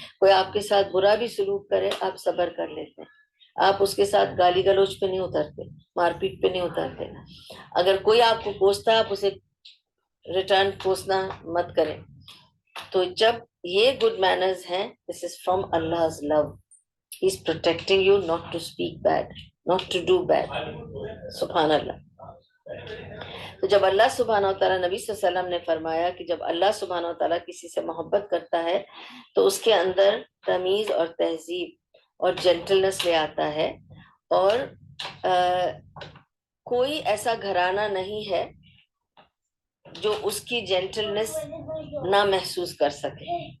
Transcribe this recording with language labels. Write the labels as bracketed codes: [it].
[ur] کوئی آپ کے ساتھ برا بھی سلوک کرے آپ صبر کر لیتے ہیں. آپ اس کے ساتھ گالی گلوچ پہ نہیں اترتے، مار پیٹ پہ نہیں اترتے. اگر کوئی آپ کو کوستا آپ اسے ریٹرن کوسنا مت کریں. تو جب یہ گڈ مینرز ہیں، [en] This is from Allah's love. He is protecting you not to speak bad, not to do bad. [ur] سبحان اللہ. تو جب اللہ سبحانہ و تعالیٰ، نبی صلی اللہ علیہ وسلم نے فرمایا کہ جب اللہ سبحانہ و تعالیٰ کسی سے محبت کرتا ہے تو اس کے اندر تمیز اور تہذیب اور جینٹلنس لے آتا ہے. اور کوئی ایسا گھرانہ نہیں ہے جو اس کی جینٹلنس نہ محسوس کر سکے.